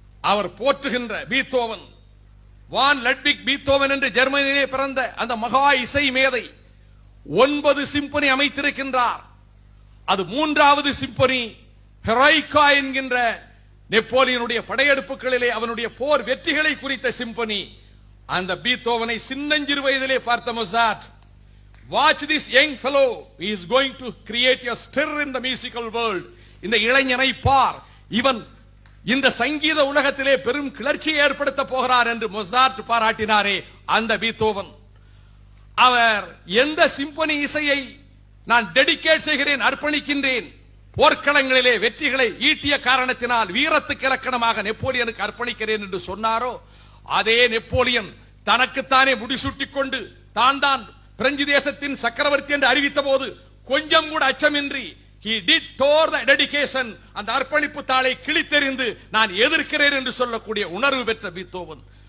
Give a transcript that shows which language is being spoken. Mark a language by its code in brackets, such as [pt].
[ta] அவர் போற்றுகின்ற பீத்தோவன், வான் லட்விக் பீத்தோவன் என்று ஜெர்மனியிலே பிறந்த அந்த மகா இசை மேதை 9 சிம்பொனி அமைத்திருக்கின்றார். அது 3வது சிம்பொனி ஹெராய்கா என்கின்ற நெப்போலியனுடைய படையெடுப்புகளிலே அவனுடைய போர் வெற்றிகளை குறித்த சிம்பொனி. அந்த பீத்தோவனை சின்னஞ்சிறு வயதிலே பார்த்த Mozart, [en] watch this young fellow, he is going to create a stir in the musical world. [ta] இந்த இளைஞனை பார், இவன் இந்த சங்கீத உலகத்திலே பெரும் கிளர்ச்சியை ஏற்படுத்த போகிறார் என்று மொசார்ட் பாராட்டினாரே அந்த பீத்தோவன். அவர் எந்த சிம்பொனி இசையை நான் டெடிகேட் செய்கிறேன், அர்ப்பணிக்கின்றேன், போர்க்களங்களிலே வெற்றிகளை ஈட்டிய காரணத்தினால் வீரத்துக்கு இலக்கணமாக நெப்போலியனுக்கு அர்ப்பணிக்கிறேன் என்று சொன்னாரோ, அதே நெப்போலியன் தனக்குத்தானே முடிசூட்டிக் கொண்டு தான் பிரெஞ்சு தேசத்தின் சக்கரவர்த்தி என்று அறிவித்த போது கொஞ்சம் கூட அச்சமின்றி [en] he did tore the dedication, [ta] அந்த அர்ப்பணிப்பு தாளை கிழித்தெறிந்து நான் எதிர்க்கிறேன் என்று சொல்லக்கூடிய உணர்வு பெற்ற பீத்தோவன்.